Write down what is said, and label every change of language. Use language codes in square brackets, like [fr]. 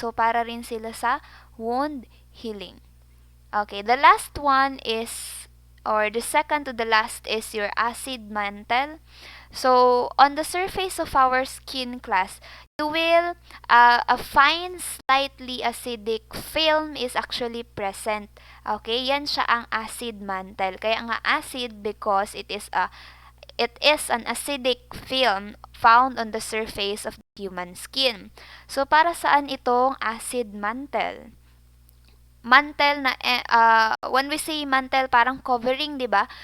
[en] So, para rin sila sa wound healing. Okay, the last one is, or the second to the last is your acid mantle. So, on the surface of our skin class, you will, a fine, slightly acidic film is actually present. [tl] Okay, yan siya ang acid mantle. [en] Kaya nga acid because it is an acidic film found on the surface of the human skin. [tl] So, para saan itong acid mantle? Mantle na when we say mantle, parang covering, 'di ba?